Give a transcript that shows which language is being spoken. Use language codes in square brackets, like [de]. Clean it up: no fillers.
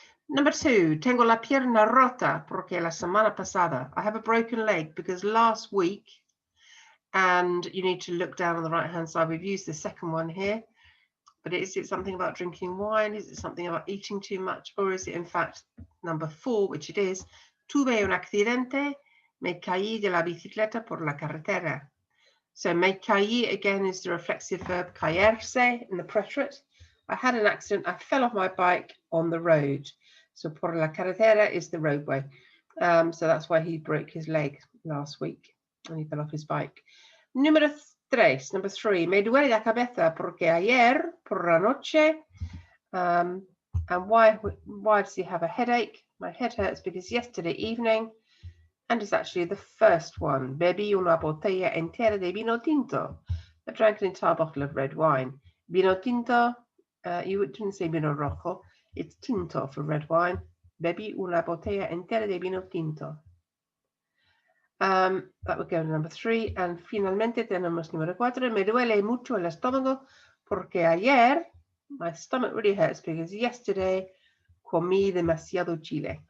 [es] Number 2, tengo la pierna rota porque la semana pasada. [en] I have a broken leg because last week, and you need to look down on the right hand side. We've used the second one here, but is it something about drinking wine? Is it something about eating too much? Or is it in fact number 4, which it is, [es] tuve un accidente, me caí de la bicicleta por la carretera. [en] So me caí again is the reflexive verb caerse in the preterite. I had an accident, I fell off my bike on the road. So [es] por la carretera [en] is the roadway. So that's why he broke his leg last week and he fell off his bike. [es] Number 3, me duele la cabeza porque ayer por la noche. [en] And why does he have a headache? My head hurts because yesterday evening, and it's actually the first one. [es] Bebí una botella entera de vino tinto. [en] I drank an entire bottle of red wine. Vino tinto, you didn't say vino rojo, it's tinto for red wine. [es] Bebí una botella entera de vino tinto. [en] That would go to number 3. [es] And finalmente tenemos número 4. Me duele mucho el estómago porque ayer, [en] my stomach really hurts because yesterday [es] comí demasiado chile.